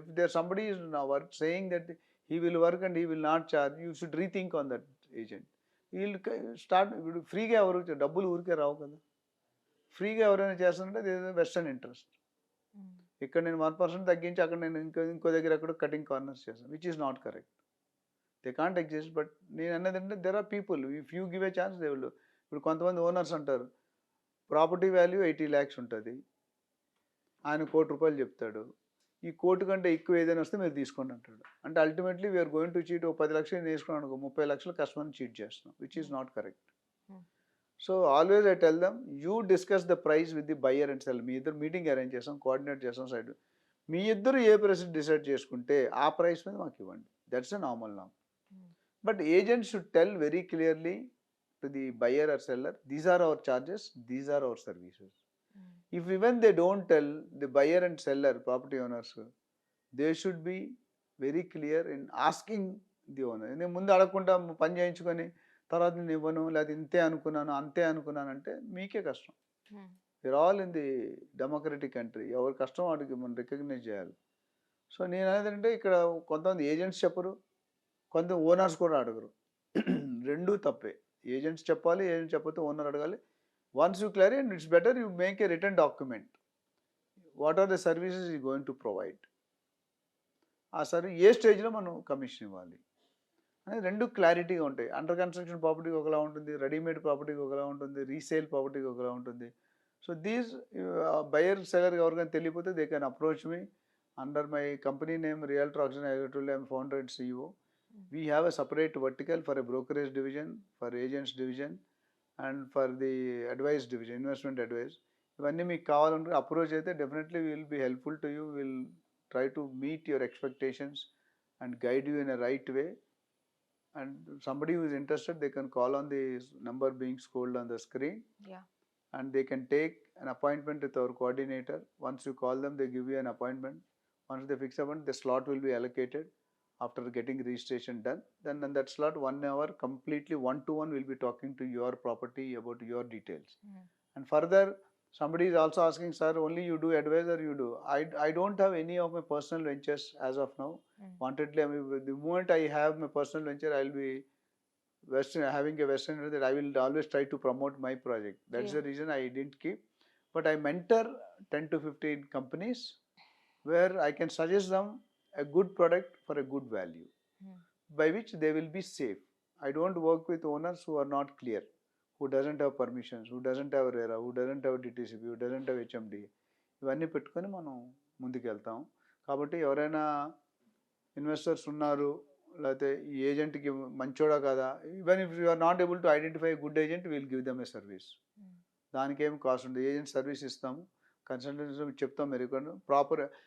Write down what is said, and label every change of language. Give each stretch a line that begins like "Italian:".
English: If there somebody is now saying that he will work and he will not charge, you should rethink on that agent.
Telugu: వీళ్ళు start ఇప్పుడు ఫ్రీగా ఎవరు డబ్బులు ఊరికే రావు కదా. ఫ్రీగా ఎవరైనా చేస్తారంటే అదేదో వెస్టర్న్ ఇంట్రెస్ట్. హ్మ్. ఇక్కడ నేను 1% తగ్గించి అక్కడ నేను ఇంకో దగ్గర ఎక్కడో కటింగ్ కార్నర్స్ చేస్తాను.
English: Which is not correct. They can't exist. But
Telugu: నేను అన్నదంటే
English: There are people if you give a chance they will.
Telugu: ఇప్పుడు కొంతమంది ఓనర్స్ అంటారు. ప్రాపర్టీ వాల్యూ 80,00,000 ఉంటది. ఆయన ₹1,00,00,000 చెప్తాడు. ఈ కోటి కంటే ఎక్కువ ఏదైనా వస్తే మీరు తీసుకోండి అంటాడు. అంటే ultimately
English: We are going to cheat.
Telugu: ఓ 10,00,000 నేను వేసుకున్నాను అనుకో 30,00,000 కస్టమర్‌ని చీట్ చేస్తున్నాం.
English: Which is hmm. Not correct. Hmm. So always I tell them you discuss the price with the buyer and seller.
Telugu: మీ ఇద్దరు మీటింగ్ అరేంజ్ చేస్తాం. కోఆర్డినేట్ చేస్తాం సైడ్. మీ ఇద్దరు ఏ ప్రైస్ డిసైడ్ చేసుకుంటే ఆ ప్రైస్ మీద మాకు ఇవ్వండి.
English: That's a normal norm. Hmm. But agent should tell very clearly to the buyer or seller these are our charges. These are our services. Hmm. If even they don't tell the buyer and seller, property owners, they should be very clear in asking the owner.
Telugu: నేను ముందు అడగకుండా పని చేయించుకొని తర్వాత నేను ఇవ్వను లేదా ఇంతే అనుకున్నాను అంతే అనుకున్నాను అంటే మీకే కష్టం. హ్మ్.
English: We are all in the democratic country.
Telugu: ఎవరి కష్టం వాడికి మనం రికగ్నైజ్ చేయాలి. సో నేను అనేదంటే ఇక్కడ కొంతమంది ఏజెంట్స్ చెప్పరు. కొంత ఓనర్స్ కూడా అడగరు. రెండూ తప్పే. ఏజెంట్స్ చెప్పాలి. ఏజెంట్ చెప్పకపోతే ఓనర్ అడగాలి.
English: Once you clear it's better you make a return document. What are the services you going to provide.
Telugu: ఆ ఏ స్టేజ్‌లో మనం కమిషన్ ఇవ్వాలి అనేది 2 క్లారిటీగా ఉంటాయి. అండర్ కన్‌స్ట్రక్షన్ ప్రాపర్టీకి ఒకలా ఉంటుంది. రెడీమేడ్ ప్రాపర్టీకి ఒకలా ఉంటుంది. రీసేల్ ప్రాపర్టీకి ఒకలా ఉంటుంది.
English: so these buyer, seller
Telugu: ఎవరికైనా తెలియకపోతే
English: They can approach me under my company name realtor auction. I told I am founder and CEO. Hmm. We have a separate vertical for a brokerage division, for agents division, and for the advice division, investment advice.
Telugu: ఇవన్నీ మీకు కావాలంటే approach అయితే
English: Definitely will be helpful to you. Will try to meet your expectations and guide you in a right way. And somebody who is interested, they can call on the number being scrolled on the screen, yeah! and they can take an appointment with our coordinator. Once you call them, they give you an appointment. Once they fix appointment, the slot will be allocated after getting registration done. Then in that slot, 1 hour completely one to one will be talking to your property about your details. Hmm. And further, Somebody is also asking, sir, only you do advise or you do? I don't have any of my personal ventures as of now. Wantedly, I mean, the moment I have my personal venture, I'll be having a Western that I will always try to promote my project. That's Yeah. the reason I didn't keep. But I mentor 10 to 15 companies where I can suggest them a good product for a good value, by which they will be safe. I don't work with owners who are not clear, who doesn't have permissions, who doesn't have RERA, who doesn't have DTCP, who doesn't have HMD.
Telugu: ఇవన్నీ పెట్టుకొని మనం ముందుకు వెళ్తాం. కాబట్టి ఎవరైనా investors ఉన్నారు, లేకపోతే ఈ ఏజెంట్కి మంచోడా కదా,
English: Even if you are not able to identify good agent, will give them a service.
Telugu: దానికి ఏం కాస్ట్ ఉండదు. ఏజెంట్ సర్వీస్ ఇస్తాము, కన్సల్టెన్సీ చెప్తాం, మీరు ప్రాపర్.